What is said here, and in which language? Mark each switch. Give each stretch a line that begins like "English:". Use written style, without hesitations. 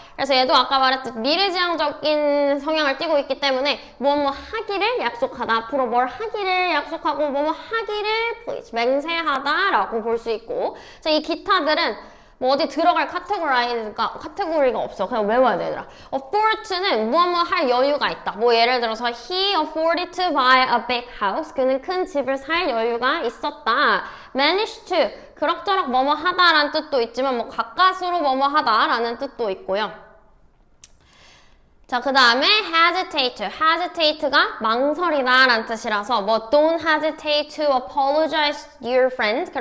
Korean: 그래서 얘도 아까 말했듯 미래지향적인 성향을 띠고 있기 때문에 뭐뭐 하기를 약속하다. 앞으로 뭘 하기를 약속하고 뭐뭐 하기를 please 맹세하다 라고 볼 수 있고, 자, 이 기타들은 뭐 어디 들어갈 카테고리가 없어. 그냥 외워야 돼, 얘들아. afford는 무엇 할 여유가 있다. 뭐 예를 들어서
English: he afforded to buy a big house.
Korean: 그는 큰 집을 살 여유가 있었다. manage to 그럭저럭 뭐뭐 하다라는 뜻도 있지만 뭐 가까스로 뭐뭐 하다라는 뜻도 있고요. 자, 그 다음에 hesitate가 망설이다 라는 뜻이라서 뭐
English: don't hesitate to apologize to your friend.